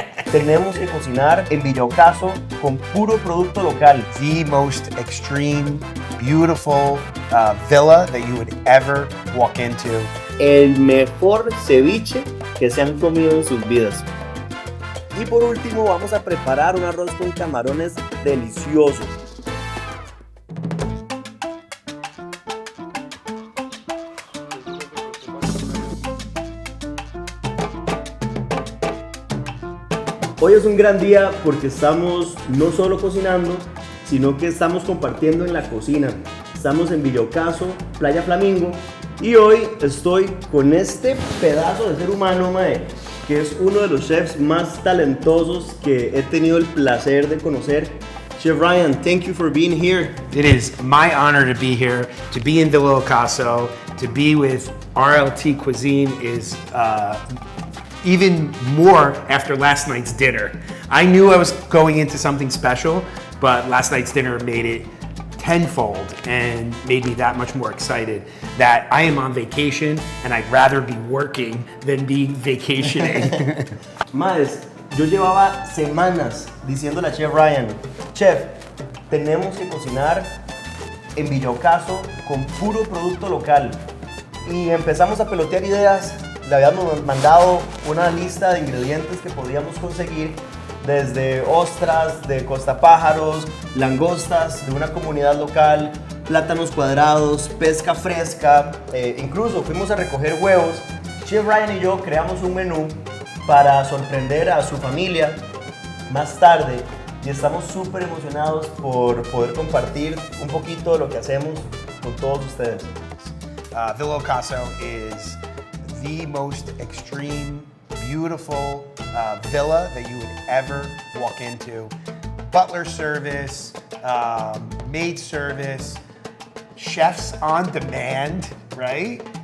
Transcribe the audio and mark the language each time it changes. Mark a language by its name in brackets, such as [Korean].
[Spanish] Tenemos que cocinar en Villocaso con puro producto local. [English] The most extreme, beautiful villa that you would ever walk into. [Spanish] El mejor ceviche que se han comido en sus vidas. Y por último vamos a preparar un arroz con camarones delicioso. Hoy es un gran día porque estamos no solo cocinando, sino que estamos compartiendo en la cocina. Estamos en Villocaso, Playa Flamingo, y hoy estoy con este pedazo de ser humano, mae, que es uno de los chefs más talentosos que he tenido el placer de conocer. [English] Chef Ryan, thank you for being here. It is my honor to be here, to be in Villocaso, to be with RLT Cuisine is even more after last night's dinner. I knew I was going into something special, but last night's dinner made it tenfold and made me that much more excited that I am on vacation and I'd rather be working than be vacationing. [Spanish] Maes, yo llevaba semanas diciéndole a Chef Ryan, Chef, tenemos que cocinar en Villocaso con puro producto local. Y empezamos a pelotear ideas. Le habíamos mandado una lista de ingredientes que podíamos conseguir, desde ostras de Costa Pájaros, langostas de una comunidad local, plátanos cuadrados, pesca fresca, incluso fuimos a recoger huevos. Chef Ryan y yo creamos un menú para sorprender a su familia más tarde y estamos súper emocionados por poder compartir un poquito de lo que hacemos con todos ustedes. [English] Villocaso is the most extreme, beautiful villa that you would ever walk into. Butler service, maid service, chefs on demand, right?